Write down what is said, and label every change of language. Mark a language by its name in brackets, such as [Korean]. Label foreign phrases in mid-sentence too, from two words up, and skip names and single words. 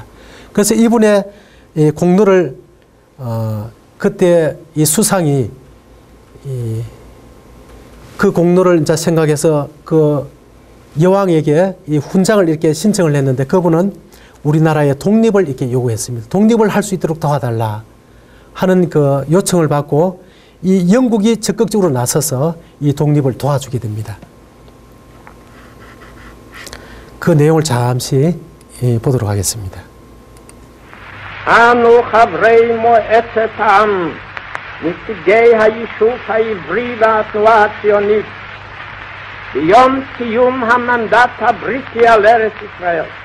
[Korean] 그래서 이분의 공로를 그때 이 수상이 그 공로를 이제 생각해서 그 여왕에게 이 훈장을 이렇게 신청을 했는데 그분은 우리나라의 독립을 이렇게 요구했습니다. 독립을 할 수 있도록 도와달라 하는 그 요청을 받고 이 영국이 적극적으로 나서서 이 독립을 도와주게 됩니다. 그 내용을 잠시 보도록 하겠습니다. [Hebrew] אנו חברי מועצת העם, נציגי היישוב העברי והתנועה הציונית, ביום סיום המנדט הבריטי על ארץ ישראל.